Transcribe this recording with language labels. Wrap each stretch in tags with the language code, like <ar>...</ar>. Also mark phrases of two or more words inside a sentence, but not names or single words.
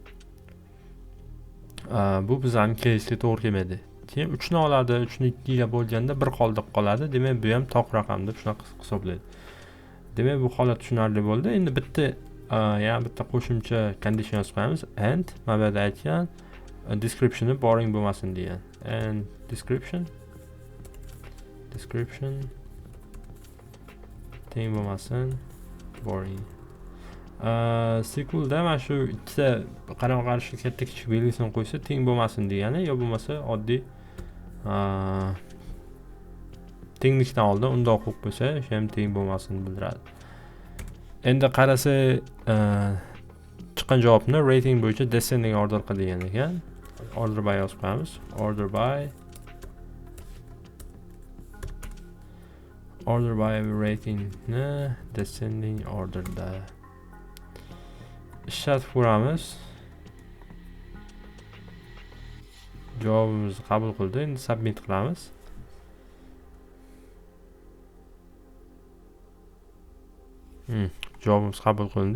<uz>Bu bizning case'ga to'g'ri kelmaydi. Keyin 3 ni oladi, 3 ni 2 ga bo'lganda bir qoldiq qoladi, demak bu ham toq raqam deb shunaqa hisoblaydi. Demak, bu holat tushunarli bo'ldi. Endi yana bitta qo'shimcha condition yozib qo'yamiz. And mana bu yerda aytgan descriptionni boring bo'lmasin degan. And description teng bo'lmasin, boring. SQL da mana shu ikkita qarama-qarshi katta kichik belgisini qo'ysa teng bo'lmasin degani, yo bo'lmasa oddiy tenglikdan oldin undoq qo'yib qo'ysa, o'sha ham teng bo'lmasin bildiradi. Endi qarasa chiqqan javobni rating bo'yicha</uz> <en>descending order</en> <uz>qilgan ekan.</uz> <en>Order by</en> <uz>yozib qo'yamiz.</uz> <en>Order by rating</en> <uz>ni</uz> <en>descending orderda</en> <uz>ishlatib ko'ramiz. Javobimizni qabul qildi. Endi submit qilamiz. Javobimiz qabul qilindi.</uz>